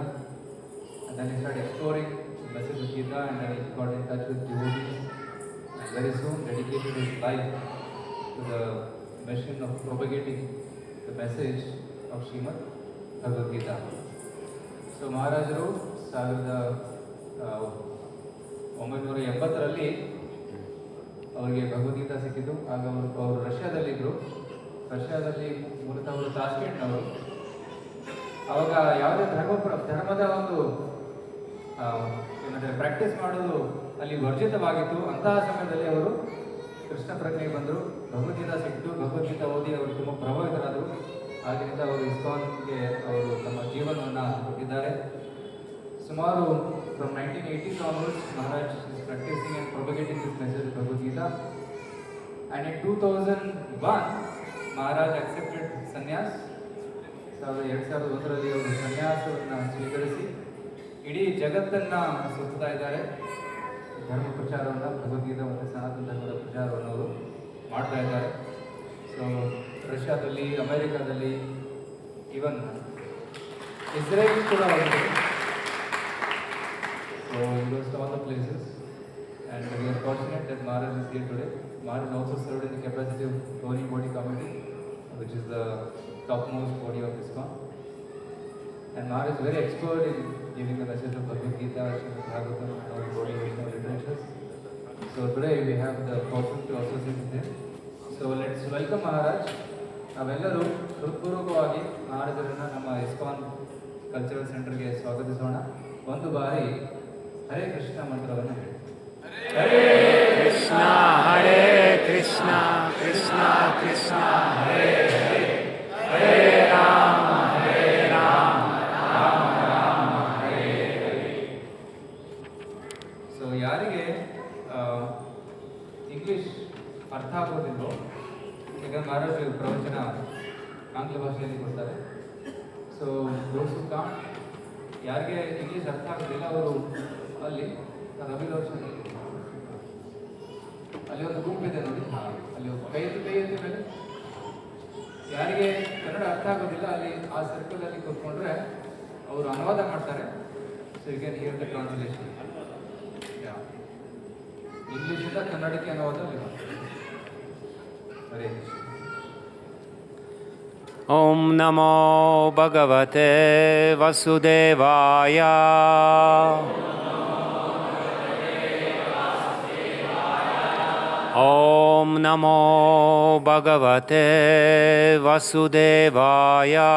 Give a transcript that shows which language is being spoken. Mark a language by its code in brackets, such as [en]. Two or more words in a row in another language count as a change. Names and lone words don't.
[en] And then he started exploring the message of Gita, and then he got in touch with devotees. And very soon dedicated his life to the mission of propagating the message of Srimad Bhagavad Gita. [kn] So Maharajaru 1980ರಲ್ಲಿ ಅವರಿಗೆ ಭಗವದ್ಗೀತಾ ಸಿಕ್ಕಿದ್ದು. ಆಗ ಅವರು ರಷ್ಯಾದಲ್ಲಿದ್ದರು. ರಷ್ಯಾದಲ್ಲಿ ಮೂಲತಃ ಅವರು ತಾಷ್ಕೆಂಟ್ನವರು. ಅವಾಗ ಯಾವುದೇ ಧರ್ಮದ ಒಂದು ಏನಂದರೆ ಪ್ರಾಕ್ಟೀಸ್ ಮಾಡೋದು ಅಲ್ಲಿ ವರ್ಜಿತವಾಗಿತ್ತು. ಅಂತಹ ಸಮಯದಲ್ಲಿ ಅವರು ಕೃಷ್ಣ ಪ್ರಜ್ಞೆಗೆ ಬಂದರು. ಭಗವದ್ಗೀತಾ ಸಿಕ್ತು, ಭಗವದ್ಗೀತಾ ಓದಿ ಅವರು ತುಂಬ ಪ್ರಭಾವಿತರಾದರು. ಆಗಿನಿಂದ ಅವರು ಇಸ್ಕಾನ್ಗೆ ಅವರು ತಮ್ಮ ಜೀವನವನ್ನು ಕೊಟ್ಟಿದ್ದಾರೆ. [en] ಸುಮಾರು ಫ್ರಮ್ 1980s onwards, Maharaj is practicing and propagating this message of Bhagavad Gita. And in 2001, Maharaj accepted sannyas. [kn] 2001ರಲ್ಲಿ ಅವರು ಸನ್ಯಾಸವನ್ನು ಸ್ವೀಕರಿಸಿ ಇಡೀ ಜಗತ್ತನ್ನು ಸುತ್ತಾ ಇದ್ದಾರೆ. ಧರ್ಮ ಪ್ರಚಾರವನ್ನು, ಭಗವದ್ಗೀತಾ ಮತ್ತು ಸನಾತನ ಧರ್ಮದ ಪ್ರಚಾರವನ್ನು ಅವರು ಮಾಡ್ತಾ ಇದ್ದಾರೆ. ಸೊ ರಷ್ಯಾದಲ್ಲಿ, ಅಮೆರಿಕಾದಲ್ಲಿ, ಈವನ್ ಇಸ್ರೇಲ್ ಕೂಡ ಹೋಗಿದೆ. [en] So he goes to all the places, and we are fortunate that Maharaj is here today. Maharaj also served in the capacity of Governing Body Committee, which is the topmost body of ISKCON. And Maharaj is very expert in giving the message of Bhagavad Gita, Bhagavad, and all the body of literatures. So today we have the fortune to associate with him. So let's welcome Maharaj. [kn] ನಾವೆಲ್ಲರೂ ಹೃತ್ಪೂರ್ವಕವಾಗಿ ಮಹಾರಾಜರನ್ನು ನಮ್ಮ ಇಸ್ಕಾನ್ ಕಲ್ಚರಲ್ ಸೆಂಟರ್ಗೆ ಸ್ವಾಗತಿಸೋಣ. ಒಂದು ಬಾರಿ ಹರೇ ಕೃಷ್ಣ ಮಂತ್ರವನ್ನು ಹೇಳಿ. [sa] ಹರೇ ಕೃಷ್ಣ ಹರೇ ಕೃಷ್ಣ ಕೃಷ್ಣ ಕೃಷ್ಣ ಹರೇ ಹರೇ ಹರೇ ರಾಮ ಹರೇ ರಾಮ ರಾಮ ರಾಮ ಹರೇ ಹರೇ. [kn] ಸೊ ಯಾರಿಗೆ ಇಂಗ್ಲಿಷ್ ಅರ್ಥ ಆಗೋದಿಲ್ವೋ, ಈಗ ಮಹಾರಾಜ್ ಪ್ರವಚನ ಆಂಗ್ಲ ಭಾಷೆಯಲ್ಲಿ ಕೊಡ್ತಾರೆ. [en] so those who can't, [kn] ಯಾರಿಗೆ ಇಂಗ್ಲೀಷ್ ಅರ್ಥ ಆಗೋದಿಲ್ಲ ಅವರು ಅಲ್ಲಿ ರವಿದರ್ಶನ ಅಲ್ಲಿ ಒಂದು ಗುಂಪಿದೆ ನೋಡಿ, ಅಲ್ಲಿ ಕೈ ಎತ್ತಿ ಮೇಲೆ ಯಾರಿಗೆ ಕನ್ನಡ ಅರ್ಥ ಆಗೋದಿಲ್ಲ ಅಲ್ಲಿ ಆ ಸರ್ಕಲಲ್ಲಿ ಕೂತ್ಕೊಂಡ್ರೆ ಅವರು ಅನುವಾದ ಮಾಡ್ತಾರೆ. [en] so you can hear the translation. [kn] ಇಂಗ್ಲೀಷಿಂದ ಕನ್ನಡಕ್ಕೆ ಅನುವಾದ ಹರೇ ಕೃಷ್ಣ. [sa] ಓಂ ನಮೋ ಭಗವತೆ ವಸುದೇವಾಯ. ಓಂ ನಮೋ ಭಗವತೆ ವಸುದೇವಾಯ.